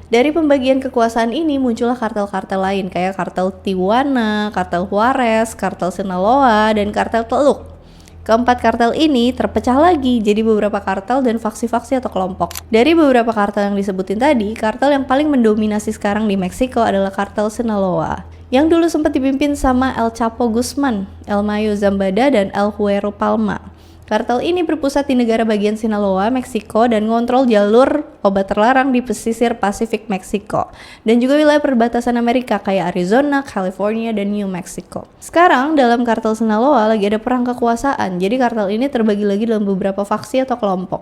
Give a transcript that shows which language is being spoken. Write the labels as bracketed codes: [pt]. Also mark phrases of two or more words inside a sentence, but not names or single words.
[id] Dari pembagian kekuasaan ini muncullah kartel-kartel lain kayak kartel Tijuana, kartel Juarez, kartel Sinaloa, dan kartel Teluk. Keempat kartel ini terpecah lagi jadi beberapa kartel dan faksi-faksi atau kelompok. Dari beberapa kartel yang disebutin tadi, kartel yang paling mendominasi sekarang di Meksiko adalah kartel Sinaloa, yang dulu sempat dipimpin sama El Chapo Guzman, El Mayo Zambada, dan El Güero Palma. Kartel ini berpusat di negara bagian Sinaloa, Meksiko, dan ngontrol jalur obat terlarang di pesisir Pasifik Meksiko, dan juga wilayah perbatasan Amerika kayak Arizona, California, dan New Mexico. Sekarang dalam kartel Sinaloa lagi ada perang kekuasaan, jadi kartel ini terbagi lagi dalam beberapa faksi atau kelompok.